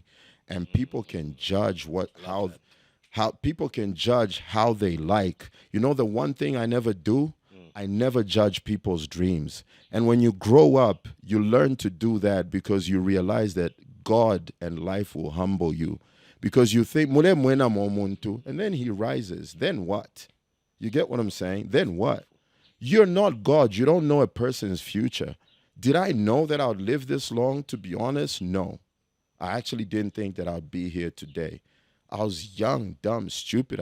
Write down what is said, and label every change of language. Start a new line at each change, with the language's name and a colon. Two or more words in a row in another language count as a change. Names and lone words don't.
English: And people can judge how people can judge how they like. The one thing I never do, I never judge people's dreams. And when you grow up, you learn to do that because you realize that God and life will humble you. Because you think,
Bemba: "Mule mwena momuntu,"
English: and then he rises. Then what? You get what I'm saying? Then what? You're not God. You don't know a person's future. Did I know that I'd live this long? To be honest, no. I actually didn't think that I'd be here today. I was young, dumb, stupid.